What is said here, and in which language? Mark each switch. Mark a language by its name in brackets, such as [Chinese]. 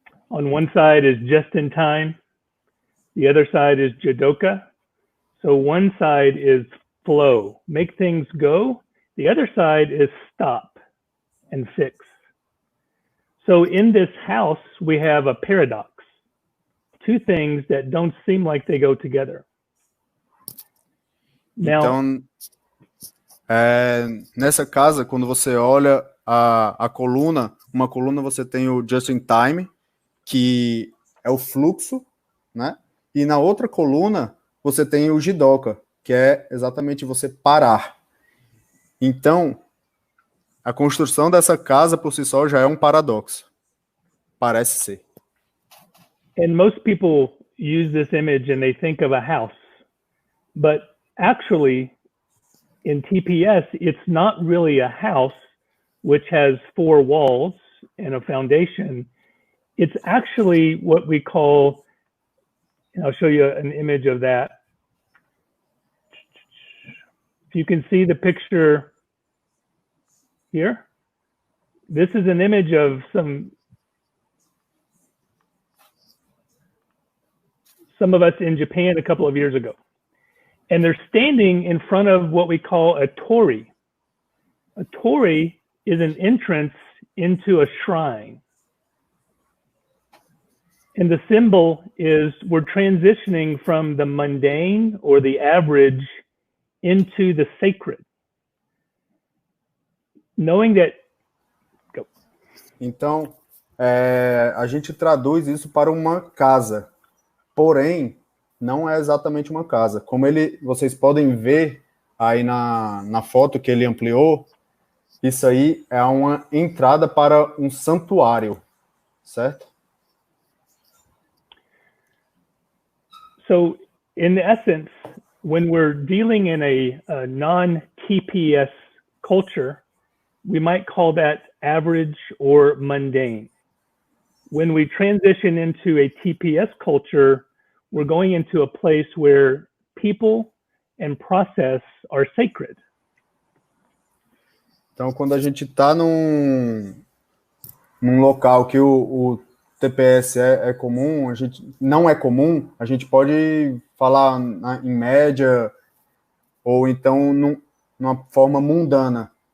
[English] On one side is just in time. The other side is Jidoka. So one side is flow, make things go. The other side is stop and fix. So in this house, we have a paradox. Two things that don't seem like they go together. Now, [Portuguese] Então, nessa casa, quando você olha a coluna, uma coluna você tem o just in time, que é o fluxo, né? E na outra coluna você tem o jidoka, que é exatamente você parar. Então, a construção dessa casa por si só já é um paradoxo. Parece ser. [English] and most people use this image and they think of a house, but actually in TPS, it's not really a house which has four walls and a foundation. It's actually what we call, and I'll show you an image of that. If you can see the picture here, this is an image of some of us in Japan a couple of years ago. And they're standing in front of what we call a torii. A torii is an entrance into a shrine. And the symbol is we're transitioning from the mundane or the average into the sacred. Knowing that. Go. [Portuguese] Então, a gente traduz isso para uma casa. Porém, não é exatamente uma casa. Como vocês podem ver aí na foto que ele ampliou, isso aí é uma entrada para um santuário, certo? [English] So, in essence, when we're dealing in a non-TPS culture, we might call that average or mundane. When we transition into a TPS culture, we're going into a place where people and process are sacred. [Portuguese] Então, quando a gente está num local que o TPS é comum, a gente não é comum, a gente pode falar em média ou então numa forma mundana.